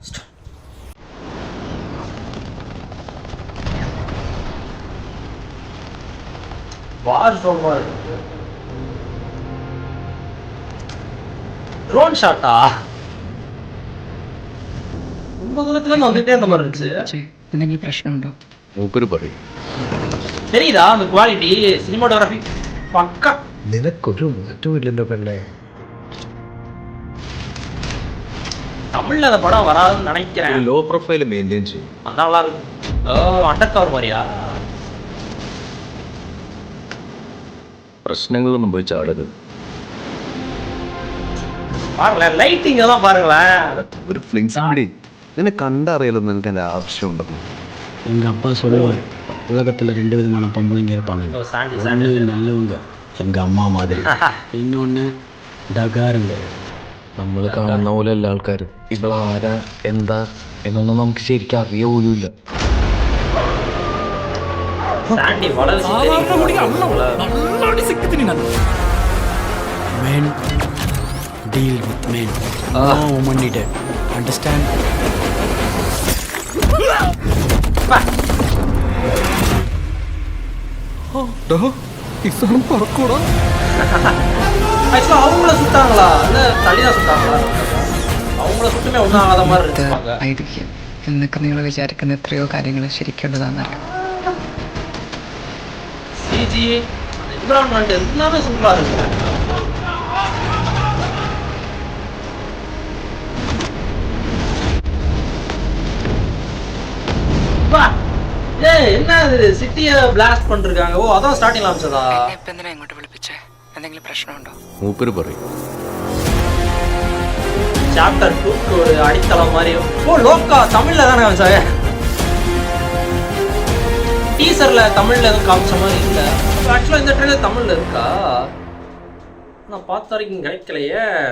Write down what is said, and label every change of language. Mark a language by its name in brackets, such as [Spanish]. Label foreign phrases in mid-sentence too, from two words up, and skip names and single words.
[Tamil] ட்ரோன் ஷாட்டா ரொம்ப தூரத்துல இருந்து வந்துட்டே இருந்த மாதிரி இருந்துச்சு. [Malayalam] എന്തെങ്കിലും പ്രശ്നമുണ്ടോ? മൂപ്പര് പറയും. [Tamil] தெரியுதா அந்த [English] quality cinematography [Tamil] பக்கா. [Malayalam] നിനക്കൊരു മാറ്റവും ഇല്ലല്ലോ പെണ്ണേ. [Tamil] தமிழ்ல அந்த படம் வராதுன்னு நினைக்கிறேன். [English] low profile maintain [Malayalam] ചെയ്യും. [Tamil] அதான் நல்லா இருக்கும். [English] under cover [Tamil] மாதிரியா? [Malayalam] പ്രശ്നങ്ങളൊന്നും പോയി ചാടരുത്. [Tamil] பாருங்களேன், லைட்டிங் தான் பாருங்களேன். [Malayalam] ഒരു ഫ്ലിങ്സ് പിടി. നിന്നെ കണ്ടറിയാലോ നിനക്ക് എൻ്റെ ആവശ്യമുണ്ടെന്ന്. [Tamil] எங்கள் அப்பா சொல்லுவார், உலகத்தில் 2 விதமான பொம்பளைங்க இருப்பாங்க. ஒன்று நல்லவங்க, எங்கள் அம்மா மாதிரி. இன்னொன்று ഡകാറുണ്ട്. [Malayalam] നമ്മൾ കാണുന്ന പോലെ എല്ലാ ആൾക്കാരും ഇപ്പോൾ ആരാ എന്താ എന്നൊന്നും നമുക്ക് ശരിക്കും അറിയ പോലുമില്ല. [English] Men deal with men. No woman needed. Understand? [Tamil] அவங்கள சுட்டாங்களா? தள்ளிதான் சுட்டாங்களா? அவங்கள சுட்டுமே ஒன்றும் ஆகாத மாதிரி இருப்பாங்க. [Malayalam] എന്നൊക്കെ നിങ്ങൾ വിചാരിക്കുന്ന എത്രയോ കാര്യങ്ങൾ ശരിക്കുള്ളതാണെന്നറിയാം. [English] CG environment [Tamil] எல்லாமே சூப்பராக இருக்கு. என்ன இது சிட்டியை பிளாஸ்ட் பண்ணிருக்காங்க? ஓ அதான் ஸ்டார்டிங்ல ஆரம்பிச்சதா? [Malayalam] ഇപ്പൊ എന്തിനാ ഇങ്ങോട്ട് വിളിപ്പിച്ചേ? എന്തെങ്കിലും പ്രശ്നമുണ്ടോ? മൂപ്പര് പറയും. [Tamil] சாப்டர் 2க்கு ஒரு அடித்தளம் மாதிரி. ஓ லோக்கா தமிழ்ல தானே காமிச்சாங்க. டீசர்ல தமிழ்ல எதுவும் காமிச்ச மாதிரி இல்லை. ஆக்சுவலாக இந்த ட்ரெயிலர் தமிழ்ல இருக்கா? நான் பார்த்த வரைக்கும் கிடைக்கலையே.